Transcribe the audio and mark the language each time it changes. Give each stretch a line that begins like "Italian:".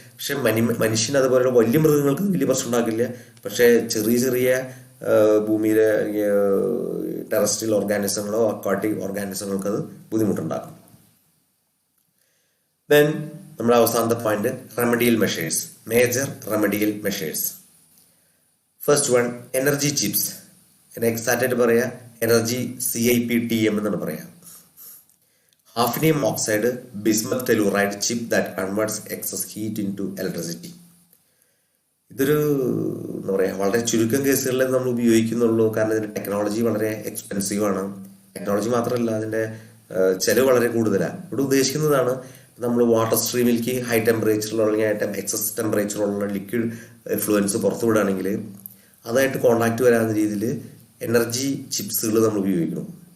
Malayalam: പക്ഷെ മനുഷ്യന് അതുപോലെ വലിയ മൃഗങ്ങൾക്ക് വലിയ പ്രശ്നം ഉണ്ടാക്കില്ല. പക്ഷേ ചെറിയ ഭൂമിയിലെ ടെറസ്ട്രിയൽ ഓർഗാനിസങ്ങളോ അക്വാട്ടിക് ഓർഗാനിസങ്ങൾക്ക് അത് ബുദ്ധിമുട്ടുണ്ടാക്കും. ദെൻ നമ്മുടെ അവസാനത്തെ point, remedial measures, major remedial measures. First one, energy chips. Exact ആയിട്ട് പറയാം, എനർജി CIPTM എന്നാണ് പറയാം.
English: hafnium oxide bismuth telluride chip that converts excess heat into electricity.
Malayalam: ഇതൊരു എന്താ പറയുക, വളരെ ചുരുക്കം കേസുകളിൽ നമ്മൾ ഉപയോഗിക്കുന്നുള്ളൂ. കാരണം ഇതിൻ്റെ ടെക്നോളജി വളരെ എക്സ്പെൻസീവാണ്. ടെക്നോളജി മാത്രമല്ല, അതിൻ്റെ ചിലവ് വളരെ കൂടുതലാണ്. ഇവിടെ ഉദ്ദേശിക്കുന്നതാണ്, നമ്മൾ വാട്ടർ സ്ട്രീമിലേക്ക് ഹൈ ടെമ്പറേച്ചറിലുള്ള അല്ലെങ്കിൽ എക്സസ് ടെമ്പറേച്ചറുള്ള ലിക്വിഡ് എഫ്ലുവൻസ് പുറത്തു വിടുകയാണെങ്കിൽ അതായിട്ട് കോണ്ടാക്ട് വരാവുന്ന രീതിയിൽ എനർജി ചിപ്സുകൾ നമ്മൾ ഉപയോഗിക്കണം.